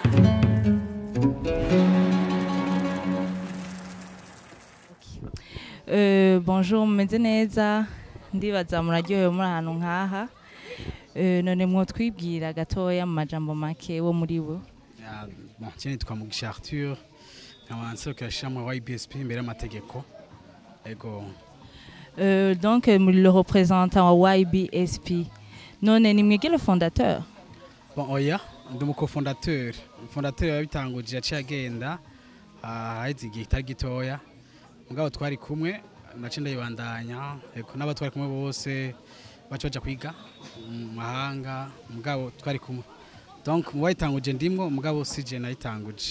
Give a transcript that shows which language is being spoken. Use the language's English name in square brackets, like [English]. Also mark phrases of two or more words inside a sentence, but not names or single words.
[Rundi] Bonjour, meze neza ndibaza muraryohewe muri ahantu nkaha. None mwotwibwira gatoya mu majambo make wo muri bo. [French] Bon, tiens, [Rundi] nitwa Mugisha Arthur, nkaba nserukira ishirahamwe YBSP imbere y'amategeko. Ego. Donc muri [French] le représentant [Rundi] wa YBSP. None ni mwege [French] le fondateur? Bon, [Rundi] oya, ndi mu cofondateur. Fondateur yabitanguje yaciye agenda haheze igihe kitari gitoya. Mugabo twari kumwe nace ndayibandanya. Ego n'aba twari kumwe bose baca kwiga mu mahanga. Mugabo twari kumwe. Donc mu wayitanguje ndimwo mugabo sije nayitanguje.